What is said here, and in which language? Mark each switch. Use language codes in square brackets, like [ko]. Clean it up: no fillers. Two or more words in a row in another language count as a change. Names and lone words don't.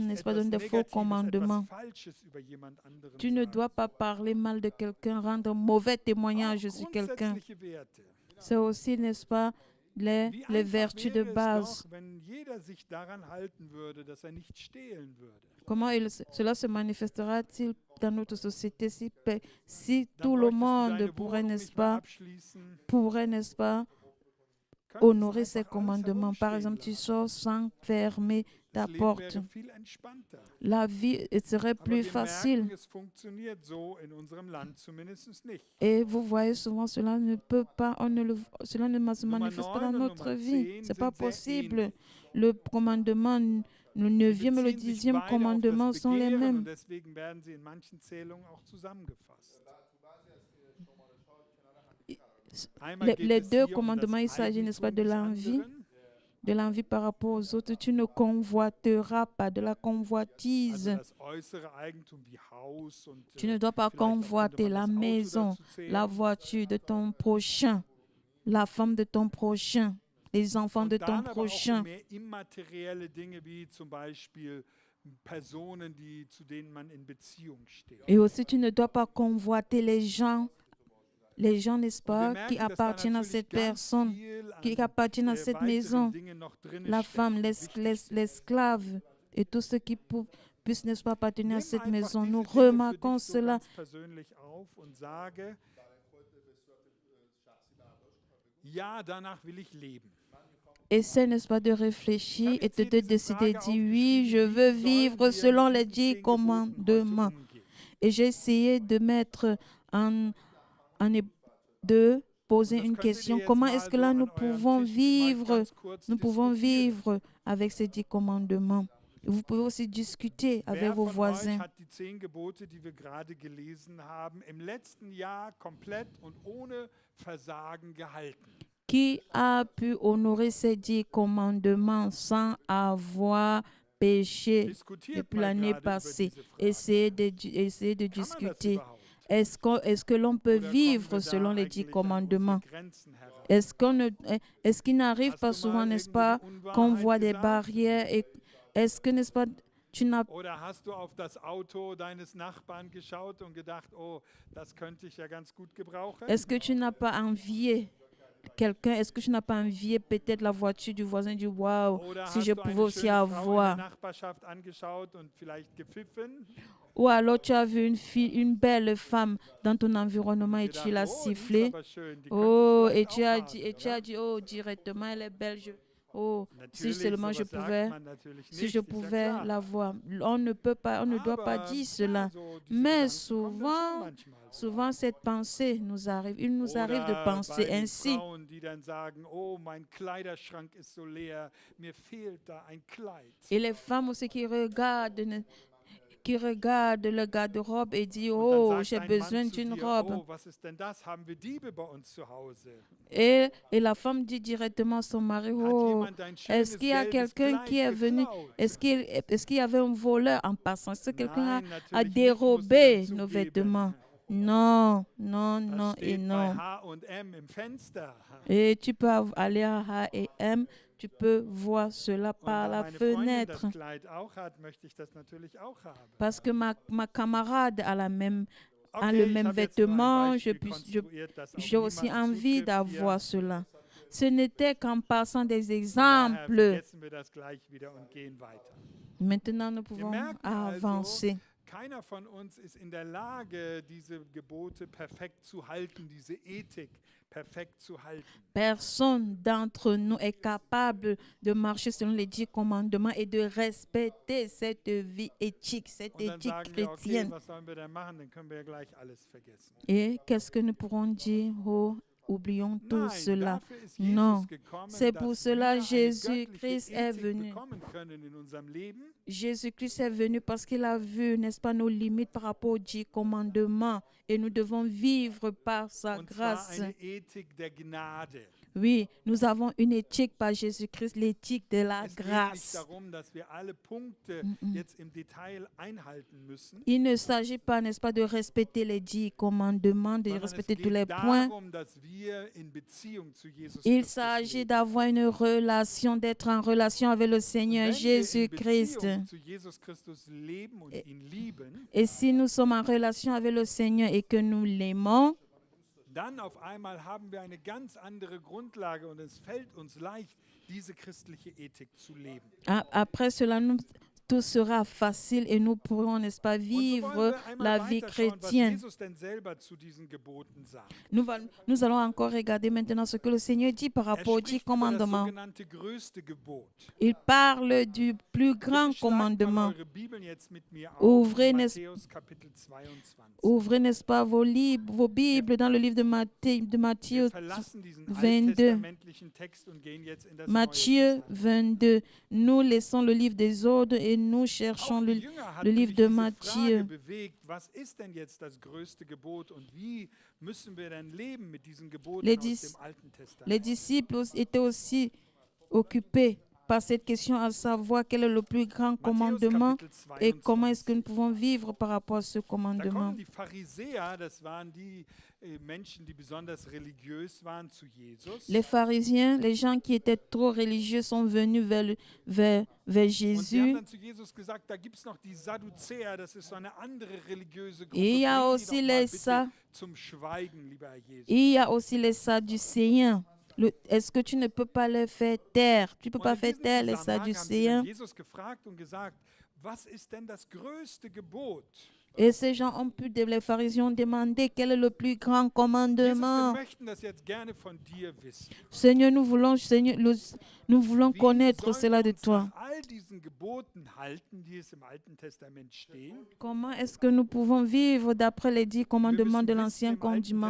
[de] Nicht [fr] n'est-ce pas, [de] etwas [fr] donner de faux [de] Negatives, [fr] commandements. [de] etwas Falsches über jemand anderen [fr] Tu ne [de] sagen. [fr] dois pas parler mal de quelqu'un, rendre mauvais témoignage [de] Auch [fr] sur quelqu'un. [de] grundsätzliche Werte. [fr] C'est aussi, n'est-ce pas, les [de] Wie [fr] les [de] einfach [fr] vertus de [de] wäre es [fr] base. [de] doch, wenn jeder sich daran halten würde, dass er nicht stehlen würde. [fr] Comment cela se manifestera-t-il dans notre société si [de] Dann [fr] tout le [de] bräuchtest du [fr] monde [de] deine [fr] pourrait, [de] Wohnung [fr] n'est-ce [de] nicht mehr [fr] pas, [de] abschließen. [fr] n'est-ce pas, [de] Könntest [fr] honorer ces [de] einfach alles [fr] commandements. Par [de] herumstehen [fr] exemple, tu [de] lassen. [fr] sors sans fermer ta [de] Das Leben [fr] porte. [de] wäre viel entspannter. [fr] La vie serait [de] Aber [fr] plus [de] wir [fr] facile. [de] merken, es funktioniert so in unserem Land zumindest nicht. [fr] Et vous voyez souvent, cela ne peut pas, cela ne se [de] Nummer [fr] manifeste pas dans [de] 9 und [fr] notre [de] Nummer [fr] vie. [de] 10 [fr] C'est pas [de] sind sehr [fr] possible. [de] ähnlich. [fr] Le commandement, le 9e et le [de] Beziehen sich [fr] 10e [de] beide auf [fr] commandement [de] das [fr] sont les [de] Begehren [fr] mêmes. [de] und deswegen werden sie in manchen Zählungen auch zusammengefasst. Einmal geht [fr] Les [de] es [fr] deux [de] hier [fr] commandements, il [de] das [fr] s'agit, n'est-ce pas, de [de] Eigentum des [fr] l'envie. [de] anderen. [fr] De l'envie par rapport aux autres. Tu ne convoiteras pas, de la [de] Also [fr] convoitise. [de] das äußere Eigentum wie Haus und [fr] Tu ne dois pas [de] vielleicht auch könnte [fr] convoiter [de] man [fr] la [de] das Auto [fr] maison, [de] dazu zählen. [fr] la voiture de ton prochain, la femme de ton prochain, les enfants de [de] Und [fr] ton [de] dann aber auch [fr] prochain. [de] mehr immaterielle Dinge wie zum Beispiel Personen, zu denen man in Beziehung steht. [fr] Et aussi, tu ne dois pas convoiter les gens, n'est-ce [de] Und wir [fr] pas, [de] merken, [fr] qui [de] dass da [fr] appartiennent à [de] natürlich [fr] cette [de] ganz [fr] personne, [de] viel [fr] qui [de] an, [fr] appartiennent à cette [de] weiteren [fr] maison, [de] Dingen noch drin [fr] la [de] steckt, [fr] femme, [de] die wichtig sind. [fr] l'esclave et tout ce qui puisse, n'est-ce pas, appartenir à [de] Nimm [fr] cette [de] einfach [fr] maison. [de] diese [fr] Nous [de] Dinge für [fr] remarquons [de] dich so [fr] cela. [de] ganz persönlich auf und sage, ja, danach will ich leben. [fr] Essaie, n'est-ce pas, de réfléchir et de décider, dis oui, je veux vivre selon les 10 commandements. Et j'ai essayé de mettre de poser une question. Comment est-ce que là nous pouvons vivre avec ces 10 commandements? Vous pouvez aussi discuter avec vos voisins. [de] Hat die 10 Gebote, die wir gerade gelesen haben, im letzten Jahr komplett und ohne Versagen gehalten? [fr] Qui a pu honorer ces 10 commandements sans avoir péché [de] Diskutiert [fr] depuis [de] mal [fr] l'année [de] gerade über [fr] passée? [de] diese Frage. [fr] Essayez de [de] Kann man das [fr] discuter. [de] überhaupt? [fr] Est-ce que l'on peut vivre selon les 10 commandements? Est-ce qu'il n'arrive pas souvent, n'est-ce pas, qu'on voit des barrières et est-ce que, n'est-ce pas, tu n'as [de] Oder hast du auf das Auto deines Nachbarn geschaut und gedacht, oh, das könnte ich ja ganz gut gebrauchen? [fr] Est-ce que tu n'as pas envié quelqu'un? Est-ce que tu n'as pas envié peut-être la voiture du voisin du waouh, [de] Oder [fr] si [de] hast [fr] je [de] du [fr] pouvais [de] eine [fr] aussi [de] schöne Frau in der [fr] avoir? [de] Nachbarschaft angeschaut und vielleicht gepfiffen? [fr] Ou alors tu as vu une belle femme dans ton environnement et [de] Gedacht, [fr] tu l'as [de] oh, die ist [fr] sifflée. [de] aber schön, die könnte ich [fr] Oh, [de] vielleicht auch haben, [fr] et tu [de] oder? [fr] as dit, oh, directement, elle est belle. Oh, si [de] Natürlich, [fr] seulement je [de] sowas sagt [fr] pouvais, [de] man natürlich [fr] si [de] nicht, [fr] je [de] ist ja [fr] pouvais [de] klar. [fr] la voir. On ne peut pas, on ne doit pas [de] Aber [fr] dire [de] ja, [fr] cela. [de] so diese [fr] Mais [de] Gedanken kommen dann schon [fr] souvent, [de] manchmal. [fr] souvent cette pensée nous arrive. Il nous arrive de [de] Oder [fr] penser [de] bei den [fr] ainsi. [de] Frauen, die dann sagen, oh, mein Kleiderschrank ist so leer, mir fehlt da ein Kleid. [fr] Et les femmes aussi qui regardent le garde-robe et disent, [de] Und dann [fr] oh, [de] sagt [fr] j'ai [de] ein Mann [fr] besoin [de] zu [fr] d'une [de] dir, [fr] robe. [de] oh, was ist denn das? Haben wir Diebe bei uns zu Hause? [fr] Et la femme dit directement à son mari, [de] Hat [fr] oh, [de] jemand dein [fr] est-ce [de] schönes [fr] qu'il y a [de] gelbes [fr] quelqu'un qui est [de] Kleid [fr] venu? [de] geklaut? [fr] Est-ce qu'il y avait un voleur en passant? Est-ce que quelqu'un [de] Nein, [fr] a [de] natürlich nicht, musst du [fr] dérobé [de] dann [fr] nos [de] zugeben. [fr] vêtements? Non, non, [de] Das [fr] non et [de] steht bei [fr] non. [de] H&M im Fenster. [fr] Et tu peux aller à H&M, tu peux voir cela [de] Und [fr] par [de] da [fr] la [de] meine Freundin [fr] fenêtre. [de] das Kleid auch hat, möchte ich das natürlich auch haben. [fr] Parce que ma camarade a le même [de] Okay, ich [fr] vêtement, [de] habe jetzt nur ein Beispiel [fr] j'ai [de] konstruiert, das auf [fr] aussi [de] niemanden [fr] envie [de] zutrifft [fr] d'avoir [de] hier. [fr] cela. Ce n'était qu'en passant des [de] Von daher [fr] exemples. [de] vergessen wir das gleich wieder und gehen weiter. [fr] Maintenant, nous pouvons [de] merken also, [fr] avancer. [de] Keiner von uns ist in der Lage, diese Gebote perfekt zu halten, diese Ethik perfekt zu halten. [fr] Personne d'entre nous est capable de marcher selon les 10 commandements et de respecter cette vie éthique, cette [de] Und dann [fr] éthique [de] sagen wir, okay, [fr] chrétienne. [de] was sollen wir denn machen? Dann können wir ja gleich alles vergessen. [fr] Et qu'est-ce que nous pourrons dire? Oh, oublions tout [de] Nein, [fr] cela. [de] dafür ist Jesus [fr] Non, [de] gekommen, [fr] c'est pour [de] dass [fr] cela [de] wir eine [fr] Jésus-Christ [de] göttliche [fr] est [de] Ethik [fr] venu. [de] bekommen können in unserem Leben. [fr] Jésus-Christ est venu parce qu'il a vu, n'est-ce pas, nos limites par rapport aux 10 commandements et nous devons vivre par sa [de] Und zwar [fr] grâce. [de] eine Ethik der Gnade. [fr] Oui, nous avons une éthique par Jésus-Christ, l'éthique de la [de] Es geht nicht [fr] grâce. [de] darum, dass wir alle Punkte jetzt im Detail einhalten müssen. [fr] Il ne s'agit pas, n'est-ce pas, de respecter les 10 commandements, de [de] Sondern [fr] respecter [de] es [fr] tous les [de] geht [fr] points. [de] darum, dass wir in Beziehung zu Jesus [fr] Il [de] Christus [fr] s'agit [de] leben. [fr] d'avoir une relation, d'être en relation avec le Seigneur [de] Wenn wir in [fr] Jésus-Christ. [de] Beziehung zu Jesus Christus leben und ihn lieben, [fr] Et si nous sommes en relation avec le Seigneur et que nous l'aimons, [de] dann auf einmal haben wir eine ganz andere Grundlage und es fällt uns leicht, diese christliche Ethik zu leben. [fr] après cela, tout sera facile et nous pourrons, n'est-ce pas, [de] Und so [fr] vivre [de] wollen wir einmal [fr] la vie [de] weiterschauen, was [fr] chrétienne. [de] Jesus denn selber zu diesen Geboten sagt. [fr] Nous allons encore regarder maintenant ce que le Seigneur dit par rapport aux 10 [de] spricht über das [fr] commandements. [de] sogenannte größte Gebot. [fr] Il parle du plus grand [de] Bitte schlagt mal [fr] commandement. [de] eure Bibeln jetzt mit mir auf, [fr] Ouvrez, [de] in [fr] n'est-ce- [de] Matthäus Kapitel 22. [fr] Ouvrez, n'est-ce pas, vos Bibles dans le livre de [de] Wir [fr] Matthieu [de] verlassen diesen [fr] 22. [de] alttestamentlichen Text und gehen jetzt in das Neue [fr] Matthieu [de] Testament. [fr] 22. Nous laissons le livre des ordres et nous cherchons [de] Auch [fr] le, [de] die Jünger hatten [fr] le livre [de] nämlich [fr] de [de] diese [fr] Matthieu. [de] Frage bewegt, was ist denn jetzt das größte Gebot und wie müssen wir denn leben mit diesen Geboten [fr] Les [de] aus [fr] dis- [de] dem Alten Testament? [fr] Les disciples étaient aussi occupés par cette question, à savoir quel est le plus grand [de] Matthäus [fr] commandement [de] Kapitel [fr] et comment est-ce que [de] 22. [fr] nous pouvons vivre par rapport à ce [de] Da [fr] commandement. [de] kommen die Pharisäer, das waren die Menschen, die besonders religiös waren, zu Jesus. [fr] Les pharisiens, les gens qui étaient trop religieux sont venus vers [de] Und sie haben [fr] Jésus. [de] dann zu Jesus gesagt, da gibt es noch die Sadduzäer, das ist so eine andere religiöse Gruppe. [fr] Et il y a [de] Bring die [fr] aussi [de] doch mal [fr] les Sa- [de] bitte zum Schweigen, lieber Herr Jesus. [fr] Il y a aussi les Sadducéens. Est-ce que tu ne peux pas les faire taire? Tu ne peux [de] Und [fr] pas [de] in [fr] faire [de] diesem [fr] taire les [de] Zusammenhang haben sie dann [fr] Sadducéens. [de] Jesus gefragt und gesagt, was ist denn das größte Gebot? [fr] Et ces gens ont pu, les pharisiens ont demandé quel est le plus grand [de] Jesus, wir [fr] commandement. [de] möchten das jetzt gerne von dir wissen. [fr] Seigneur, nous voulons [de] Wie [fr] connaître [de] sollen [fr] cela [de] wir [fr] de [de] uns [fr] toi. [de] nach all diesen Geboten halten, die es im Alten Testament stehen? [fr] Comment est-ce que nous pouvons vivre d'après les 10 [de] Wir [fr] commandements [de] müssen [fr] de [de] wissen, [fr] l'ancien [de] im Alten [fr] commandement,